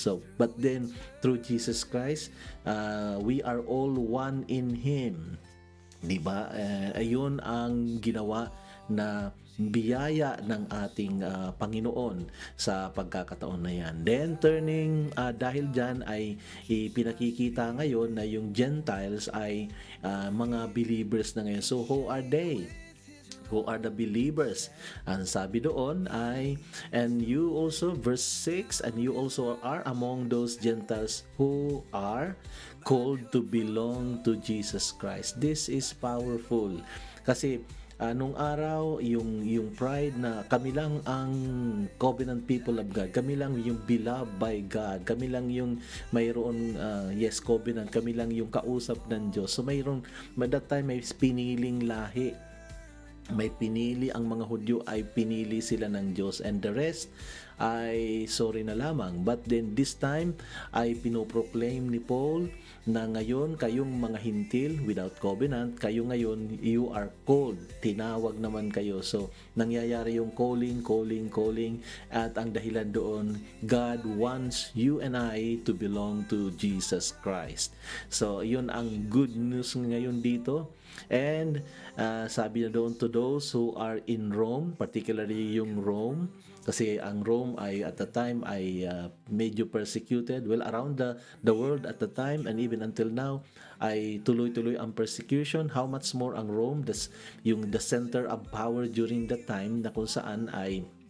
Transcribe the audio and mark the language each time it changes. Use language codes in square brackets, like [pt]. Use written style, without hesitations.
[en] So, but then through Jesus Christ, we are all one in Him. [tl] Diba? Ayun ang ginawa na biyaya ng ating Panginoon sa pagkakataon na yan. Then turning, dahil dyan ay pinakikita ngayon na yung Gentiles ay mga believers na ngayon. [en] So who are they? Who are the believers? [tl] Ang sabi doon ay, [en] and you also, verse 6, and you also are among those Gentiles who are called to belong to Jesus Christ. This is powerful. [tl] Kasi nung araw, yung pride na kami lang ang [en] covenant people of God, [tl] kami lang yung [en] beloved by God, [tl] kami lang yung mayroon, covenant, kami lang yung kausap ng Diyos. So mayroon, that time may piniling lahi, may pinili ang mga Hudyo, ay pinili sila ng Diyos, and the rest ay sorry na lamang. [en] But then this time [tl] ay pinoproclaim ni Paul na ngayon kayong mga hintil [en] without covenant, [tl] kayo ngayon, [en] you are called, [tl] tinawag naman kayo. So nangyayari yung calling, at ang dahilan doon, [en] God wants you and I to belong to Jesus Christ. [tl] So yun ang good news ngayon dito. [en] And [tl] sabi na doon, [en] to those who are in Rome, particularly yung Rome, [tl] kasi ang Rome ay [en] at the time ay medyo persecuted, well, around the world at the time, and even until now [tl] ay tuloy-tuloy ang [en] persecution. How much more ang Rome, the center of power during that time, [tl] na kung saan ay